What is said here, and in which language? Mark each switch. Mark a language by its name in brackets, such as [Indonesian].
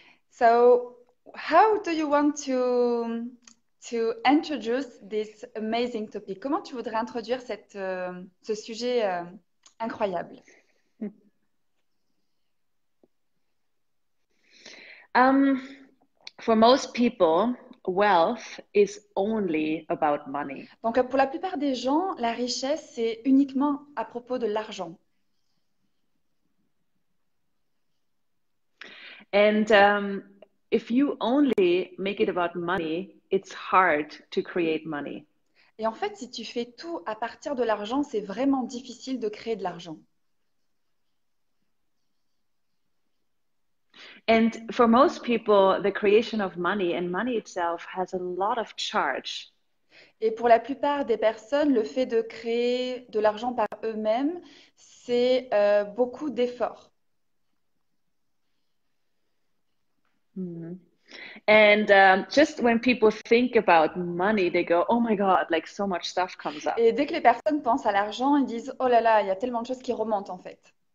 [English] So how do you want to introduce this amazing topic? [French] Comment tu voudrais introduire ce sujet incroyable? [English] For most people, wealth is only about money. [French] Donc pour la plupart des gens, la richesse, c'est uniquement à propos de l'argent. [English] And if you only make it about money, it's hard to create money. [French] Et en fait, si tu fais tout à partir de l'argent, c'est vraiment difficile de créer de l'argent. [English] And for most people, the creation of money and money itself has a lot of charge. [French] Et pour la plupart des personnes, le fait de créer de l'argent par eux-mêmes, c'est beaucoup d'efforts. Mm-hmm. [English] And just when people think about money, they go, oh my God, like so much stuff comes up. [French] Et dès que les personnes pensent à l'argent, ils disent, oh là là, il y a tellement de choses qui remontent en fait.